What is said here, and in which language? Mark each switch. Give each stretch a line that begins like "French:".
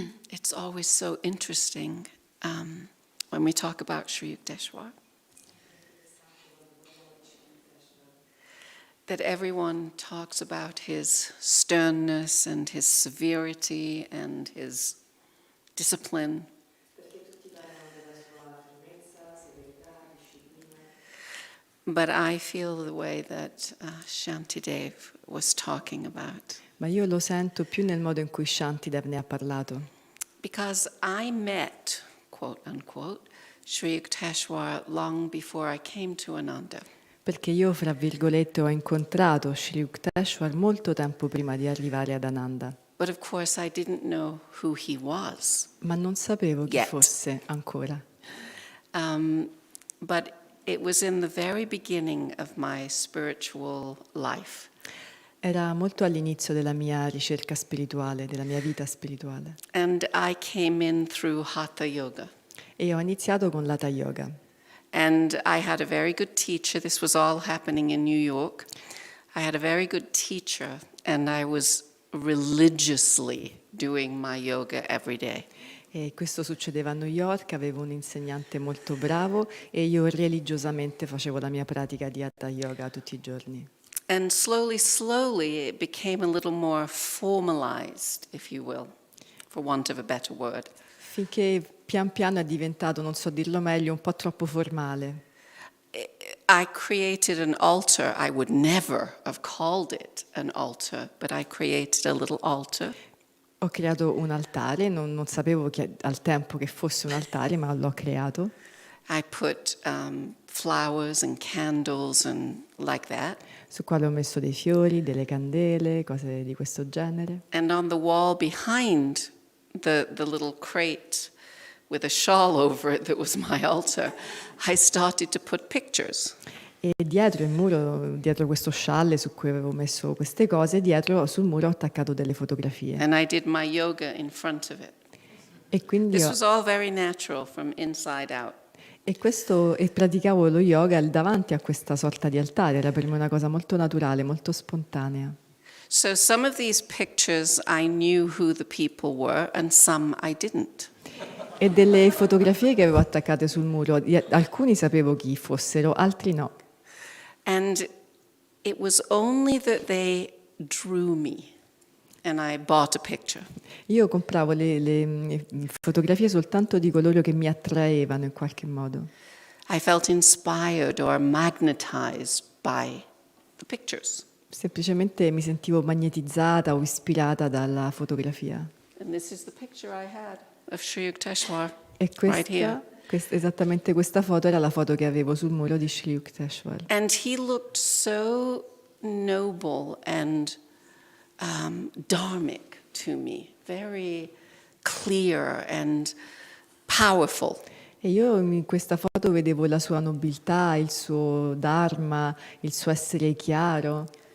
English: It's always so interesting when we talk about Sri Yukteswar that everyone talks about his sternness and his severity and his discipline. But I feel the way that Shantidev was talking about.
Italian: Ma io lo sento più nel modo in cui Shantidev ne ha parlato.
English: Because I met, quote unquote, Sri Yukteswar long before I came to Ananda.
Italian: Perché io, fra virgolette, ho incontrato Sri Yukteswar molto tempo prima di arrivare ad Ananda.
English: But of course I didn't know who he was.
Italian: Ma non sapevo chi
English: Yet.
Italian: fosse ancora.
English: But it was in the very beginning of my spiritual life.
Italian: Era molto all'inizio della mia ricerca spirituale, della mia vita spirituale.
English: And I came in through Hatha Yoga.
Italian: E ho iniziato con l'Hatha Yoga.
English: And I had a very good teacher. This was all happening in New York. I had a very good teacher, and I was religiously doing my yoga every day.
Italian: E questo succedeva a New York, avevo un insegnante molto bravo e io religiosamente facevo la mia pratica di Hatha Yoga tutti i giorni.
English: And slowly, it became a little more formalized, if you will, for want of a better word.
Italian: Finché pian piano è diventato, non so dirlo meglio, un po' troppo formale.
English: I created an altar. I would never have called it an altar, but I created a little altar.
Italian: Ho creato un altare, non sapevo al tempo che fosse un altare, ma l'ho creato.
English: I put flowers and candles and like that.
Italian: Sul quale ho messo dei fiori, delle candele, cose di questo genere.
English: And on the wall behind the little crate with a shawl over it that was my altar, I started to put pictures.
Italian: E dietro il muro, dietro questo scialle su cui avevo messo queste cose, dietro sul muro ho attaccato delle fotografie.
English: And I did my yoga in front of it.
Italian: E quindi
English: This was all very natural from inside out.
Italian: e praticavo lo yoga davanti a questa sorta di altare, era per me una cosa molto naturale, molto spontanea.
English: So some of these pictures I knew who the people were and some I didn't.
Italian: E delle fotografie che avevo attaccate sul muro, alcuni sapevo chi fossero, altri no.
English: And it was only that they drew me and I bought a picture.
Italian: Io compravo le fotografie soltanto di coloro che mi attraevano in qualche modo.
English: I felt inspired or magnetized by the pictures.
Italian: Semplicemente mi sentivo magnetizzata o ispirata dalla fotografia.
English: And this is the picture I had of Sri Yukteswar
Italian: E
English: right here.
Italian: esattamente questa foto era la foto che avevo sul muro di Sri Yukteswar.
English: And he looked so noble and dharmic to me, very clear and powerful.
Italian: E io in questa foto vedevo la sua nobiltà, il suo dharma, il suo essere chiaro,